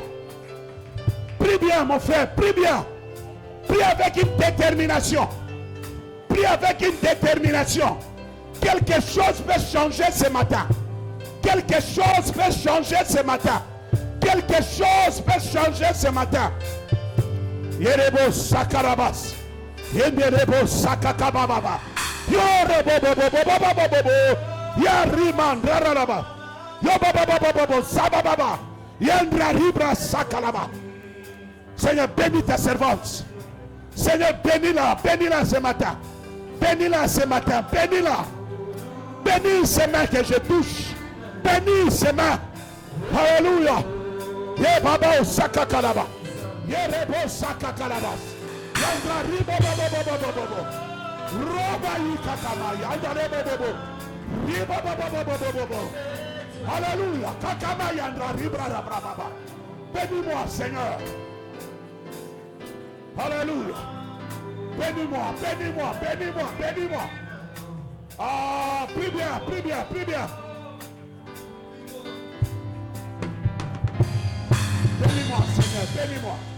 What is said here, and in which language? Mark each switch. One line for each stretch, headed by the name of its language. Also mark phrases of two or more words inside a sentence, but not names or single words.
French: Prie bien, mon frère, prie bien. Prie avec une détermination. Prie avec une détermination. Quelque chose peut changer ce matin. Quelque chose peut changer ce matin. Quelque chose peut changer ce matin. Yerebo sakarabas. Yenderebo sakakababa. Yorebo bobo. Yariman rararaba. Yobobobobobo sabababa. Yendra ribra sakalaba. Seigneur, bénis ta servante. Seigneur, bénis-la. Bénis-la ce matin. Bénis-la ce matin. Bénis-la. Bénis ces mains que je touche. Bénis ces mains. Alléluia. Ye baba sakakalaba. Ye rebo sakakalaba. Yandra ribo bobo. Roba yikakama. Yandra bobo. Ribo bobo. Alléluia. Kakama yandra ribra baba. Bénis-moi, Seigneur. Alléluia. Bénis-moi, bénis-moi, bénis-moi, bénis-moi. Ah, prie bien, prie bien, prie bien. Bénis-moi, Seigneur, bénis-moi.